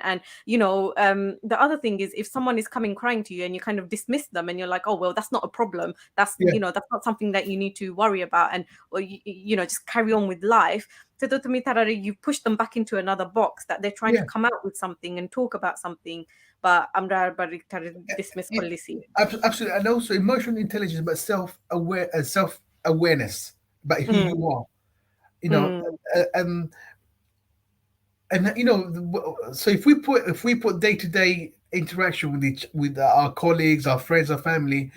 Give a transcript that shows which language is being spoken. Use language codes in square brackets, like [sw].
[en] And the other thing is, if someone is coming crying to you and you kind of dismiss them, and you're like, oh well, that's not a problem. That's yeah, that's not something that you need to worry about, and or just carry on with life. Todo [bn] তুমি তারারে, [en] you push them back into another box that they're trying to yeah, come out with something and talk about something. But [bn] আমরা আবার তারে [en] dismiss yeah. [bn] করলিছি. [en] Absolutely, and also emotional intelligence, but self awareness about who Mm, you are. You know, mm, uh, um, and so if we put day to day interaction with our colleagues, our friends, our family,